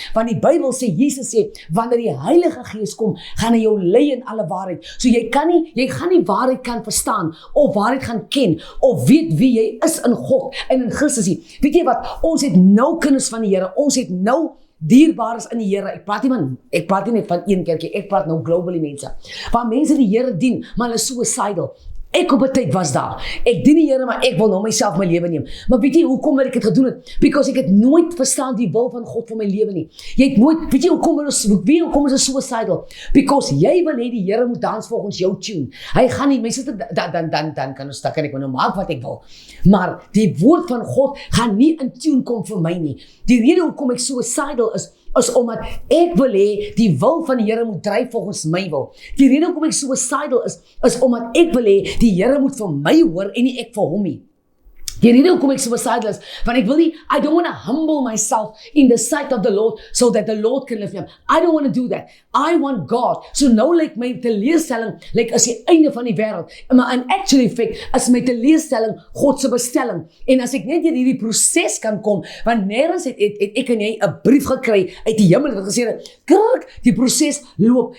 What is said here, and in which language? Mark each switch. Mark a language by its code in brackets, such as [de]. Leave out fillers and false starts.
[af] Want die Bybel sê, Jesus sê, wanneer die Heilige Gees kom, gaan hy jou lei in alle waarheid. So jy gaan nie waarheid kan verstaan, of waarheid gaan ken, of weet wie jy is in God en in Christus nie. Weet jy wat, ons het nou kinders van die Here, ons het nou dierbares in die Here. Ek praat nie net van een kerkie, ek praat nou globally mense. Waar mense die Here dien, maar hulle is suicidal. Ek op 'n tyd was daar. Ek dien die Here, maar ek wil nou myself my lewe neem. Maar weet jy hoekom ek dit gedoen het? Because ek het nooit verstaan die wil van God vir my lewe nie. Jy het nooit, weet jy hoekom is ons suicidal? Because jy wil hê die Here moet dans volgens jou tune. Hy gaan nie, mense dan kan ek nou maak wat ek wil. Maar die woord van God gaan nie in tune kom vir my nie. Die rede hoekom ek suicidal is omdat ek wil hê die wil van die Here moet dryf volgens my wil. Die rede hoekom ek suicidal is omdat ek wil hê die Here moet vir my hoor en nie ek vir hom nie. Die rede hoekom ek suicidal is, want ek wil nie, [en] I don't want to humble myself in the sight of the Lord so that the Lord can lift me up. I don't want to do that. I want God. [af] So nou lyk my teleurstelling, as die einde van die wêreld. Maar [en] in actual fact [af] is my teleurstelling God se bestelling. En as ek net deur hierdie proses kan kom, want nêrens het ek en jy 'n brief gekry uit die hemel wat gesê het, kyk, die proses loop.